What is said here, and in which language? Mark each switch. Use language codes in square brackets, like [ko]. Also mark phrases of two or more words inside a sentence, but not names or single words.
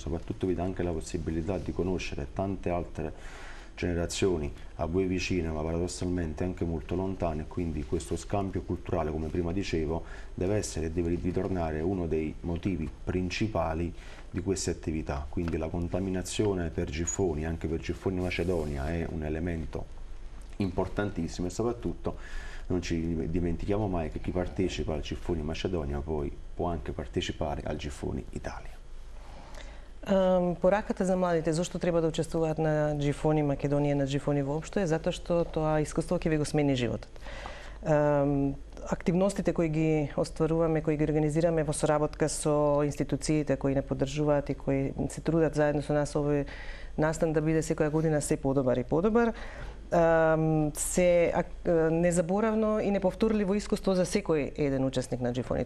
[it] Soprattutto vi dà anche la possibilità di conoscere tante altre generazioni a voi vicine ma paradossalmente anche molto lontane, e quindi questo scambio culturale, come prima dicevo, deve essere e deve ritornare uno dei motivi principali di queste attività. Quindi la contaminazione per Gifoni, anche per Gifoni Macedonia, è un elemento importantissimo, e soprattutto non ci dimentichiamo mai che chi partecipa al Gifoni Macedonia poi può anche partecipare al Gifoni Italia. [mk] Пораката за младите, зошто треба да учествуваат на Gifoni Македонија, на Gifoni воопшто, е затоа што тоа искуство ќе ви го смени животот. Активностите кои ги остваруваме, кои ги организираме во соработка со институциите кои не поддржуваат и кои се трудат заедно со нас овој настан да биде секоја година се подобар и подобар, се незаборавно и неповторливо искуство за секој еден учесник на Gifoni.